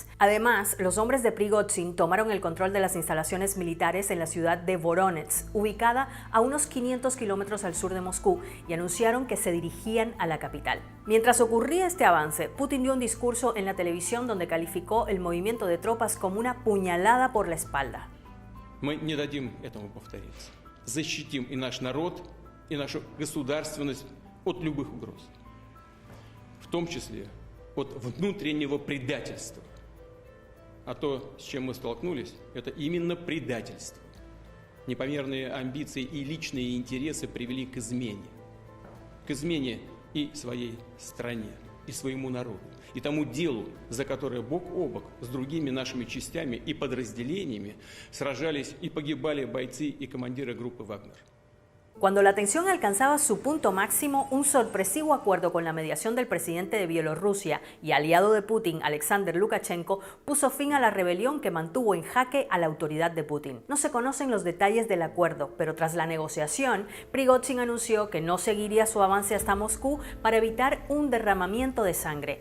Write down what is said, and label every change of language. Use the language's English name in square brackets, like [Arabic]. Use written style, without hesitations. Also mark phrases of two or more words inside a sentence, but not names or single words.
[Spanish] Además, los hombres de Prigozhin tomaron el control de las instalaciones militares en la ciudad de Voronezh, ubicada a unos 500 kilómetros al sur de Moscú, y anunciaron que se dirigían a la capital. Mientras ocurría este avance, Putin dio un discurso en la televisión donde calificó el movimiento de tropas como una puñalada por la espalda. [Russian] Мы не дадим этому повториться. Защитим и наш народ, и нашу государственность от любых угроз, в том числе от внутреннего предательства. А то, с чем мы столкнулись, это именно предательство. Непомерные амбиции и личные интересы привели к измене и своей стране, и своему народу, и тому делу, за которое бок о бок с другими нашими частями и подразделениями сражались и погибали бойцы и командиры группы «Вагнер». [Spanish] Cuando la tensión alcanzaba su punto máximo, un sorpresivo acuerdo con la mediación del presidente de Bielorrusia y aliado de Putin, Alexander Lukashenko, puso fin a la rebelión que mantuvo en jaque a la autoridad de Putin. No se conocen los detalles del acuerdo, pero tras la negociación, Prigozhin anunció que no seguiría su avance hasta Moscú para evitar un derramamiento de sangre.